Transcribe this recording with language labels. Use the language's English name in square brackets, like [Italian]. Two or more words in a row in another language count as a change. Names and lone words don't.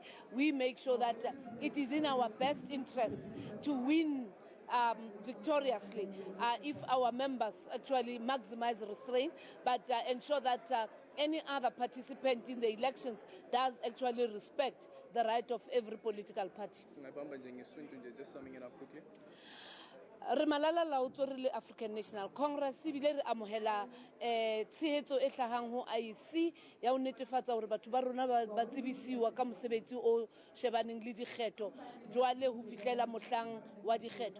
[English] We make sure that it is in our best interest to win victoriously if our members actually maximize restraint, but ensure that any other participant in the elections does actually respect the right of every political party. Just summing it up quickly. [Southern Sotho] Re malala laotswe re le African National Congress ebile re amohela tshehetso e hlahang ho IEC ya ho netefatsa hore batho ba rona ba tsebisiwa ka mosebetsi o shebaneng le dikgetho jwale ho fihlela mohlang wa dikgetho.